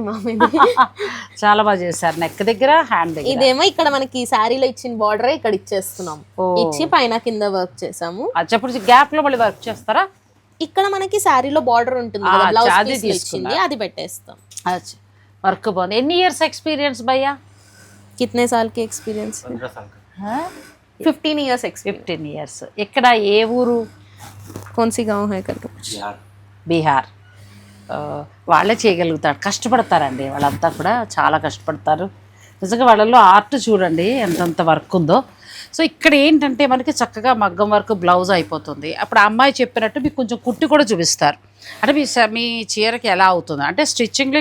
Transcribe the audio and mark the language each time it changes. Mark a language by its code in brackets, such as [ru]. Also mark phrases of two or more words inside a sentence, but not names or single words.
[te] చాలా బాగా చేశారు. నెక్ దగ్గర, హ్యాండ్ దగ్గర. ఇదేమో ఇక్కడ మనకి శారీలో ఇచ్చిన బార్డర్ ఇక్కడ ఇచ్చేస్తున్నాం, ఇచ్చి పైన కింద వర్క్ చేసాము. అచ్చప్పుడు గ్యాప్ లో మళ్ళీ వర్క్ చేస్తారా? ఇక్కడ మనకి శారీలో బార్డర్ ఉంటుంది కదా, బ్లౌజ్ పీస్ ఇచ్చింది, అది పెట్టేస్తాం. వర్క్ బాగుంది. ఎన్ని [en] years experience [te] భయ్యా? [hi] कितने साल की एक्सपीरियंस? 15 साल का। [en] 15 years experience. [te] 15 years. ఇక్కడ ఏ ఊరు? [hi] कौन सी गांव है करके पूछ. बिहार। [te] బీహార్. వాళ్ళే చేయగలుగుతారు, కష్టపడతారండి వాళ్ళంతా కూడా, చాలా కష్టపడతారు నిజంగా. వాళ్ళల్లో ఆర్ట్ చూడండి ఎంతంత వర్క్ ఉందో. సో ఇక్కడ ఏంటంటే మనకి చక్కగా మగ్గం వర్క్ బ్లౌజ్ అయిపోతుంది. అప్పుడు ఆ అమ్మాయి చెప్పినట్టు మీకు కొంచెం కుట్టి కూడా చూపిస్తారు, అంటే మీ చీరకి ఎలా అవుతుంది అంటే స్టిచ్చింగ్లో.